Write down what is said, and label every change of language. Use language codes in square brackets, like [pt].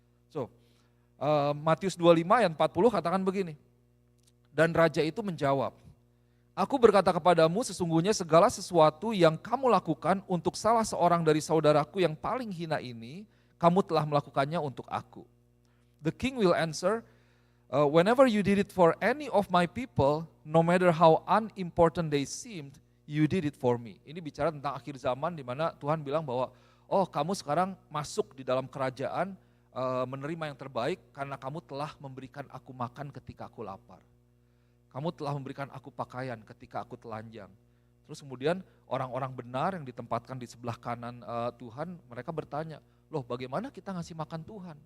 [id] So, Matius 25 ayat 40 katakan begini. Dan raja itu menjawab, aku berkata kepadamu sesungguhnya segala sesuatu yang kamu lakukan untuk salah seorang dari saudaraku yang paling hina ini, kamu telah melakukannya untuk aku. [en] The king will answer, whenever you did it for any of my people, no matter how unimportant they seemed, you did it for me. [id] Ini bicara tentang akhir zaman di mana Tuhan bilang bahwa, oh kamu sekarang masuk di dalam kerajaan, menerima yang terbaik karena kamu telah memberikan aku makan ketika aku lapar. Kamu telah memberikan aku pakaian ketika aku telanjang. Terus kemudian orang-orang benar yang ditempatkan di sebelah kanan Tuhan, mereka bertanya, loh bagaimana kita ngasih makan Tuhan?